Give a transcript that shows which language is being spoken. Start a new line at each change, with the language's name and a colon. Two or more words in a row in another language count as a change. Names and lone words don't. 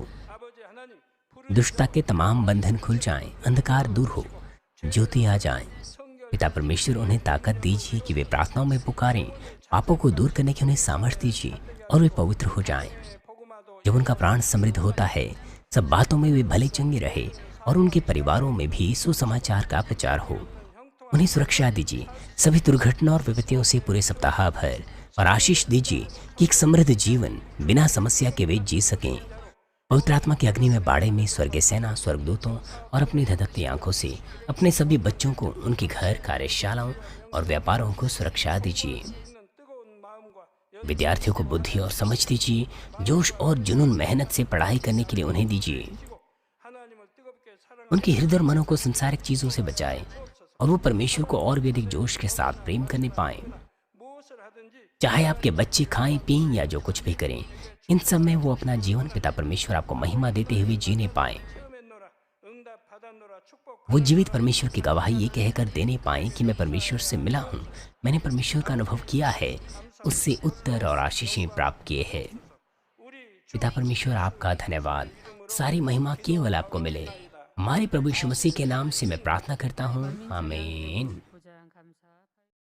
Korean: 아버지 하나님 불의
Hindi: दुष्टता के तमाम बंधन खुल जाएं, अंधकार दूर हो, ज्योति आ जाए।
Korean: 성결
Hindi: पिता परमेश्वर, उन्हें ताकत दीजिए कि वे प्रार्थनाओं में पुकारें। पापों को दूर करने की उन्हें सामर्थ्य दीजिए और वे पवित्र हो जाएं।
Korean: 복음화도
Hindi: जब उनका प्राण समृद्ध होता है, सब बातों में वे भले चंगे रहे और उनके परिवारों में भी सुसमाचार का प्रचार हो। उन्हें सुरक्षा दीजिए सभी दुर्घटना और विपत्तियों से पूरे सप्ताह भर, और आशीष दीजिए कि एक समृद्ध जीवन बिना समस्या के वे जी सकें। पवित्र आत्मा की अग्नि में बाड़े में स्वर्गीय सेना, स्वर्गदूतों और अपनी धधकती आंखों से अपने सभी बच्चों को, उनके घर, कार्यशालाओं और व्यापारों को सुरक्षा दीजिए।
Korean: 있는 뜨거운 마음과
Hindi: विद्यार्थियों को बुद्धि और समझ दीजिए। जोश और जुनून, मेहनत से पढ़ाई करने के लिए उन्हें दीजिए।
Korean: 열지고 하나님을 뜨겁게 사랑하는
Hindi: उनके हृदय और मनों को संसारिक चीजों से बचाएं और वो परमेश्वर को और भी अधिक जोश के साथ प्रेम करने पाएं।
Korean: 무엇을 하든지
Hindi: चाहे आपके बच्चे खाएं, पिएं या जो कुछ भी करें, इन सब में वो अपना जीवन पिता परमेश्वर आपको महिमा देते हुए जीने पाएं।
Korean: 체험했노라 응답 받았노라 축복
Hindi: वो जीवित परमेश्वर की गवाही ये कहकर देने पाएं कि मैं परमेश्वर से मिला हूँ, मैंने परमेश्वर का अनुभव किया है, उससे उत्तर और आशीषें प्राप्त किए हैं।
Korean: 우리
Hindi: पिता परमेश्वर, आपका धन्यवाद। सारी महिमा केवल आपको मिले। हमारे प्रभु यीशु मसीह के नाम से मैं प्रार्थना करता हूँ, आमीन।
Korean: 보장 감사